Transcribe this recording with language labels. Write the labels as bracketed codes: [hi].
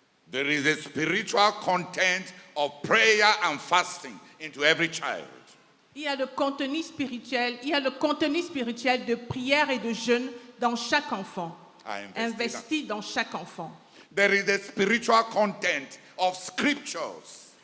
[en] There is a spiritual content of prayer and fasting into every child. [fr] Il y a le contenu spirituel, de prière et de jeûne dans chaque enfant. Investi dans chaque enfant. [en] There is a spiritual content of scriptures.